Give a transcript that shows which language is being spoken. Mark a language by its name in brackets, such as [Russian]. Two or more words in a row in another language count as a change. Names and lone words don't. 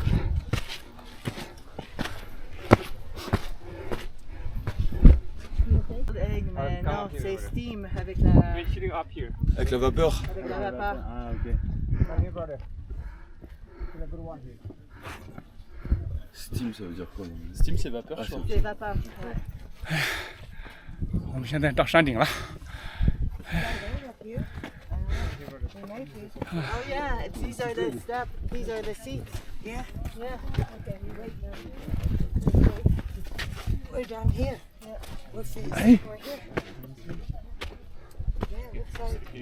[French] Mais non, c'est steam avec la. Avec la vapeur. Avec la vapeur. Ah ok. Steam ça veut dire quoi? Steam c'est vapeur je crois. C'est vapeur. [Chinese] 我们现在到山顶了。 [English] Oh yeah, these are the steps. These are the seats. Yeah, yeah. We're down here. Yeah, we're facing. Hey. We're here. Yeah, looks like.